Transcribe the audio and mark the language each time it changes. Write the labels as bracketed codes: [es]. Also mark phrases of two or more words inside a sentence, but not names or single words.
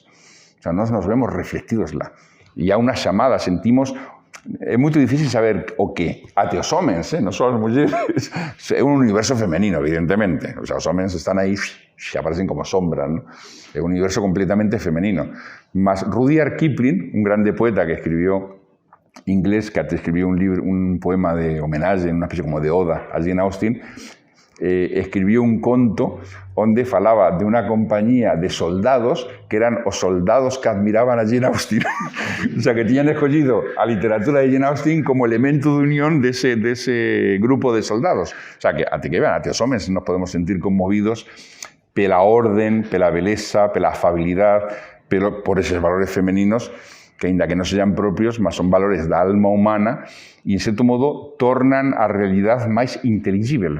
[es] O sea, [gl] nós nos vemos reflectidos lá. E há unha chamada, sentimos... É moito difícil saber o que. Até os homens, non só as mulleres. É un universo femenino, evidentemente. [es] O sea, [gl] os homens están aí, se aparecen como sombras, ¿no? É un universo completamente femenino. Mas Rudyard Kipling, un grande poeta [es] que escribió inglés, que escribió un poema de homenaje, una especie como de oda a Jane Austen, escribió [gl] un conto onde falaba de unha compañía de soldados que eran os soldados que admiraban a Jane Austen. [es] O sea, [gl] que tiñan escollido a literatura de Jane Austen como elemento de unión dese grupo de soldados. [es] O sea, [gl] que até os homens nos podemos sentir conmovidos pela orden, pela beleza, pela afabilidad, por esos valores femeninos que, ainda que non sexan propios, mas son valores da alma humana e, en certo modo, tornan a realidade máis inteligible.